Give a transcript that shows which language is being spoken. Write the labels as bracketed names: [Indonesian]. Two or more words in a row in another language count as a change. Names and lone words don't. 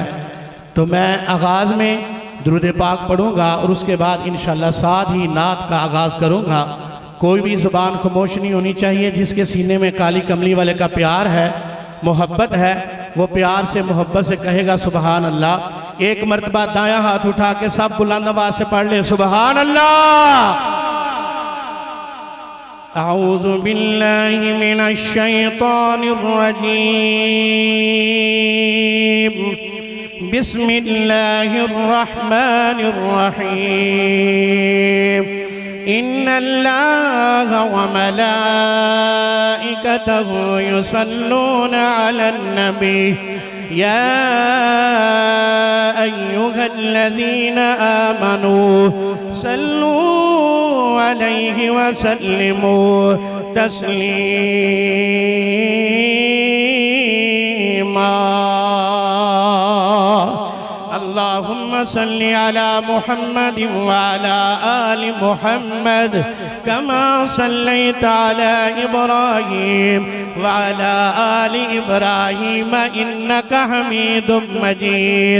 [Urdu] تو میں آغاز میں درود پاک پڑھوں گا اور اس کے بعد ان شاء اللہ ساتھ ہی نعت کا آغاز کروں گا. کوئی بھی زبان خاموش نہیں ہونی چاہیے۔ جس کے سینے میں کالی کملی والے کا پیار ہے، محبت ہے، وہ پیار سے محبت سے کہے گا [Arabic] سبحان الله. [Urdu] ایک مرتبہ دایاں ہاتھ اٹھا کے سب بلند آواز سے پڑھ لے [Arabic] سبحان الله. أعوذ بالله من الشيطان الرجيم. بسم الله الرحمن الرحيم. إن الله وملائكته يصلون على النبي يا أيها الذين آمنوا صلوا عليه وسلموا تسليما. اللهم صل على محمد وعلى آل محمد كما صليت على إبراهيم وعلى آل إبراهيم إنك حميد مجيد.